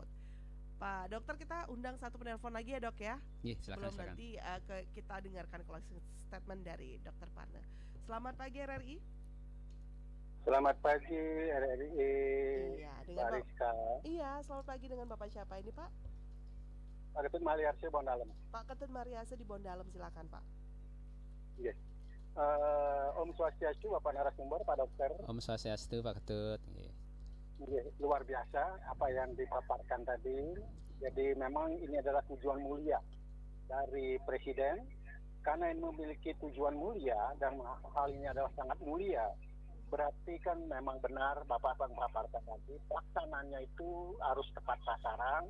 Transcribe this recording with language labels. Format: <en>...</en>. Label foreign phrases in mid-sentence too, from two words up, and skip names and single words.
<id>Pak Dokter, kita undang satu penelpon lagi ya dok ya. Silakan, Sebelum nanti kita dengarkan</id> <en>closing statement</en> <id>dari Dr. Parne. Selamat pagi RRI. Selamat pagi RRI. Iya, dengan Bariska. Iya, selamat pagi, dengan Bapak siapa ini Pak? Pak Ketut Mariarse Bondalem. Pak Ketut Mariarse di Bondalem, silakan Pak. Yes.</id> <ban>Om Swastiastu</ban> <id>Bapak narasumber, Pak Dokter.</id> <ban>Om Swastiastu</ban> <id>Pak Ketut. Luar biasa apa yang dipaparkan tadi. Jadi memang ini adalah tujuan mulia dari Presiden, karena ini memiliki tujuan mulia dan hal ini adalah sangat mulia. Berarti kan memang benar Bapak memaparkan tadi, pelaksananya itu harus tepat sasaran.</id>